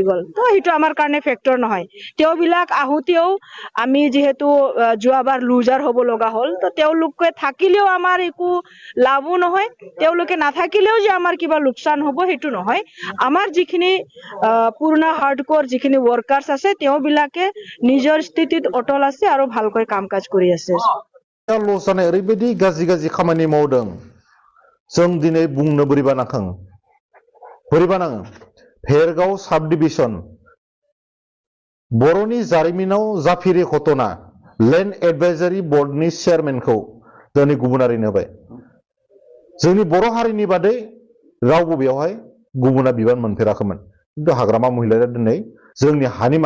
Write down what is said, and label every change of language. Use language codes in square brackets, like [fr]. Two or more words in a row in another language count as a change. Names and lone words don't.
[as] গ'ল তো সেইটো আমাৰ কাৰণে ফেক্টৰ নহয় তেওঁবিলাক আহুতেও আমি যেহেতু যোৱাবাৰ লুজাৰ হ'ব লগা হ'ল তো তেওঁলোকে থাকিলেও আমাৰ একো লাভো নহয় তেওঁলোকে নাথাকিলেও যে আমাৰ কিবা লোকচান হ'ব সেইটো নহয় আমাৰ যিখিনি পুৰণা হাৰ্ডকোৰ যিখিনি ওয়াৰ্কাৰ্স আছে তেওঁবিলাকে নিজৰ স্থিতিত অটল আছে আৰু ভালকৈ কাম কাজ কৰি আছে [brx] लस जानाय ओरैबायदि गाज्रि गाज्रि खामानि मावदों जों दिनै बुंनो बोरैबा नाखां बोरैबा नाङो भेरगाव [en] sub division [brx] बर'नि जारिमिनाव जाफेरि घटना लेन्ड एडभाइजारि बर्डनि चेयारमेनखौ दिनै गुबुनारिनो होबाय जोंनि बर' हारिनि बादै रावबो बेवहाय गुबुना बिबान मोनफेराखैमोन खिन्थु हाग्रामा महिलाया दिनै जोंनि हानि